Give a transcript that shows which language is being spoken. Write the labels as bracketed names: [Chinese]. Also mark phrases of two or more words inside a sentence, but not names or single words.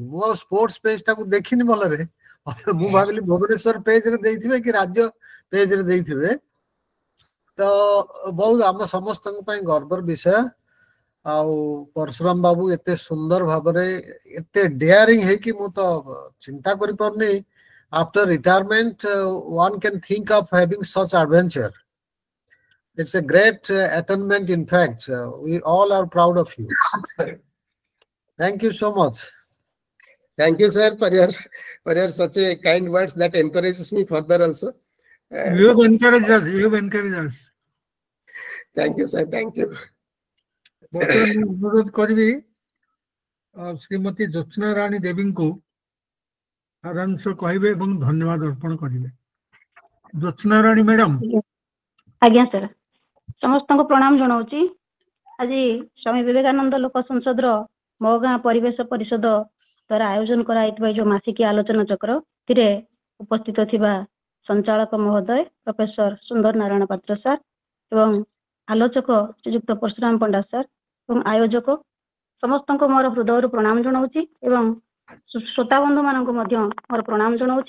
[Odia] ମୁଁ ଆଉ ସ୍ପୋର୍ଟସ ପେଜ ଟାକୁ ଦେଖିନି ଭଲରେ, ମୁଁ ଭାବିଲି ଭୁବନେଶ୍ୱର ପେଜରେ ଦେଇଥିବେ କି ରାଜ୍ୟ ପେଜରେ ଦେଇଥିବେ। ତ ବହୁତ ଆମ ସମସ୍ତଙ୍କ ପାଇଁ ଗର୍ବର ବିଷୟ। ଆଉ ପରଶୁରାମ ବାବୁ ଏତେ ସୁନ୍ଦର ଭାବରେ ଏତେ ଡେୟାରିଂ ହେଇକି ମୁଁ ତ ଚିନ୍ତା କରିପାରୁନି। [English] After retirement, one can think of having such adventure. It's a great attainment. In fact, we all are proud of you. Thank you so much. Thank you, sir, for your such a kind words that encourages me further also. You have encouraged us. You have encouraged us. Thank you, sir. Thank you. [Odia] ବର୍ତ୍ତମାନ ମୁଁ ଅନୁରୋଧ କରିବି ଶ୍ରୀମତୀ ଜ୍ୟୋତ୍ସ୍ନା ରାଣୀ ଦେବୀଙ୍କୁ ସାରାଂଶ କହିବେ ଏବଂ ଧନ୍ୟବାଦ ଅର୍ପଣ କରିବେ। ଜ୍ୟୋତ୍ସ୍ନା ରାଣୀ ମ୍ୟାଡାମ। ଆଜ୍ଞା ସାର୍, ସମସ୍ତଙ୍କୁ ପ୍ରଣାମ ଜଣାଉଛି। ଆଜି ସ୍ୱାମୀ ବିବେକାନନ୍ଦ ଲୋକ ସଂସଦର ମୋ ଗାଁ ପରିବେଶ ପରିଷଦ ଦ୍ୱାରା ଆୟୋଜନ କରାଯାଇଥିବା ଯେଉଁ ମାସିକିଆ ଆଲୋଚନା ଚକ୍ର ଏଥିରେ ଉପସ୍ଥିତ ଥିବା ସଞ୍ଚାଳକ ମହୋଦୟ ପ୍ରଫେସର ସୁନ୍ଦର ନାରାୟଣ ପାତ୍ର ସାର୍ ଏବଂ ଆଲୋଚକ ଶ୍ରୀଯୁକ୍ତ ପରଶୁରାମ ପଣ୍ଡା ସାର୍ ଏବଂ ଆୟୋଜକ ସମସ୍ତଙ୍କୁ ମୋର ହୃଦୟରୁ ପ୍ରଣାମ ଜଣାଉଛି ଏବଂ ଶ୍ରୋତାବନ୍ଧୁ ମାନଙ୍କୁ ମଧ୍ୟ ମୋର ପ୍ରଣାମ ଜଣାଉଛି।